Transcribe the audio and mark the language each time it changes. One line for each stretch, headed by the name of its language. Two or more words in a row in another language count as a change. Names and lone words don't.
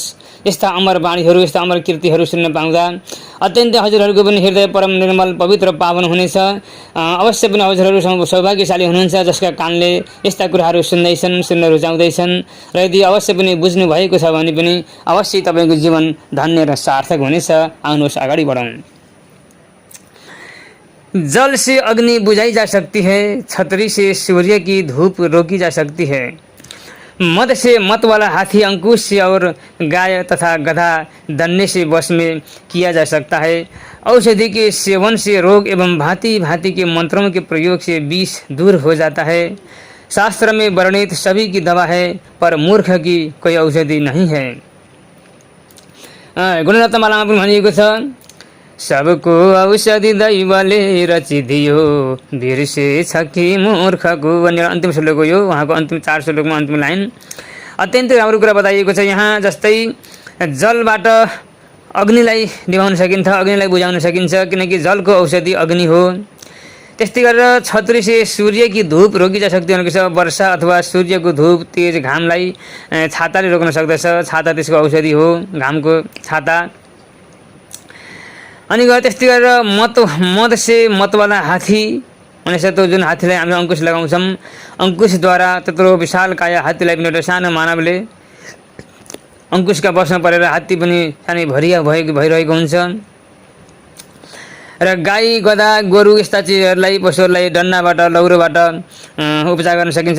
Nepali: यस्ता अमर वाणीहरू, यस्ता अमर कृतिहरू सुन्न पाउँदा अत्यन्तै हजुरहरूको पनि हृदय परम निर्मल पवित्र पावन हुनेछ। अवश्य पनि हजुरहरू सौभाग्यशाली हुनुहुन्छ जसका कानले यस्ता कुराहरू सुन्दैछन्, सुन्न रुचाउँदैछन्। र यदि अवश्य पनि बुझ्नु भएको छ भने पनि अवश्य तपाईँको जीवन धन्य र सार्थक हुनेछ। आउनुहोस् अगाडि बढौँ।
Hindi: जल से अग्नि बुझाई जा सकती है, छतरी से सूर्य की धूप रोकी जा सकती है। मद से मत वाला हाथी अंकुश से और गाय तथा गधा दन्ने से वश में किया जा सकता है। औषधि के सेवन से रोग एवं भांति भांति के मंत्रों के प्रयोग से विष दूर हो जाता है। शास्त्र में वर्णित सभी की दवा है, पर मूर्ख की कोई औषधि नहीं है।
Nepali: गुणरत्नमालामा पनि भनिएको छ, सबको औषधि दैवले रचिदियो, बिर्से छ कि मूर्खको भनेर अन्तिम श्लोक हो यो। उहाँको अन्तिम 4 श्लोकमा अन्तिम लाइन अत्यन्तै राम्रो कुरा बताइएको छ यहाँ। जस्तै जलबाट अग्निलाई निभाउन सकिन्छ, अग्निलाई बुझाउन सकिन्छ, किनकि जलको औषधि अग्नि हो। त्यस्तै गरेर
Hindi: छतरी से सूर्य की धूप रोकी जा सक्ती
Nepali: भनेको छ। वर्षा अथवा सूर्यको धूप, तेज घामलाई छाताले रोक्न सक्दछ। छाता त्यसको औषधि हो, घामको छाता। अनि गएर त्यस्तै गरेर
Hindi: मद से मतवाला हाथी
Nepali: भनेछ त्यो जुन हात्तीलाई हामीले अङ्कुश लगाउँछौँ, अङ्कुशद्वारा त्यत्रो विशाल काया हात्तीलाई पनि एउटा सानो मानवले अङ्कुशका बसमा परेर हात्ती पनि सानै भरिया भइरहेको हुन्छ। र गाई, गधा, गोरु यस्ता चिजहरूलाई, पशुहरूलाई डन्नाबाट, लौरोबाट उपचार गर्न सकिन्छ।